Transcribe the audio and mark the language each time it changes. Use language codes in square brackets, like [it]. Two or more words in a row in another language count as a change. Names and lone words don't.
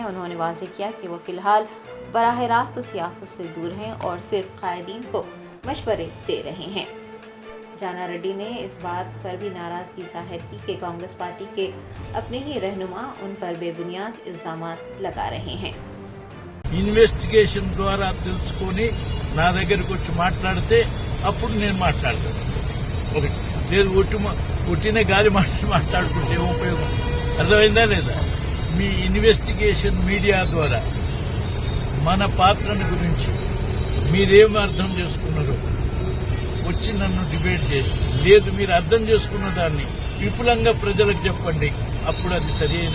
[ur] انہوں نے واضح کیا کہ وہ فی الحال براہ راست سیاست سے دور ہیں اور صرف قائدین کو مشورے دے رہے ہیں۔ جانا ریڈی نے اس بات پر بھی ناراضگی ظاہر کی کہ کانگریس پارٹی کے اپنے ہی رہنما ان پر بے بنیاد الزامات لگا رہے ہیں۔ [te] ఇన్వెస్టిగేషన్ ద్వారా తెలుసుకొని నా దగ్గరకు వచ్చి మాట్లాడితే అప్పుడు నేను మాట్లాడతాను. ఒకటి లేదు ఒట్టిన గాలి మాట్లాడుకుంటే ఏం ఉపయోగం? అర్థమైందా లేదా? మీ ఇన్వెస్టిగేషన్ మీడియా ద్వారా మన పాత్రను గురించి మీరేం అర్థం చేసుకున్నారో వచ్చి నన్ను డిబేట్ చేసి, లేదు మీరు అర్థం చేసుకున్న దాన్ని విపులంగా ప్రజలకు చెప్పండి, అప్పుడు అది సరి అయిన